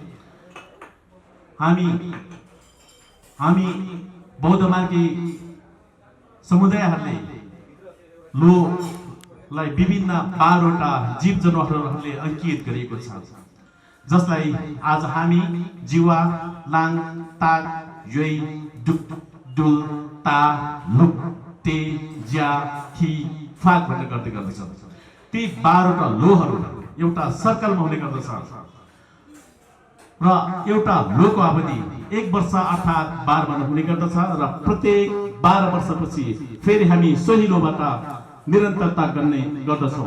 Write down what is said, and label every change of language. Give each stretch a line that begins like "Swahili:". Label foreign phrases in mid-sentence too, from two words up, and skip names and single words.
Nepali: हामी बौद्ध मार्गी समुदायहरूले लोलाई विभिन्न 12वटा जीव जनावरहरूले अंकित गरिएको छ, जसलाई आज हामी
Tibetan: བྱི་བ་ གླང་ སྟག་ ཡོས་ འབྲུག་ སྦྲུལ་ རྟ་ ལུག་ སྤྲེལ་ བྱ་ ཁྱི་ ཕག
Nepali: भनेर गर्दै गर्दछौँ। ती 12वटा लोहरू एउटा सर्कलमा हुने गर्दछ र एउटा लोको अवधि 1 वर्ष अर्थात् 12 महिना हुने गर्दछ र प्रत्येक 12 वर्षपछि फेरि हामी सोही लोबाट निरन्तरता गर्ने गर्दछौँ।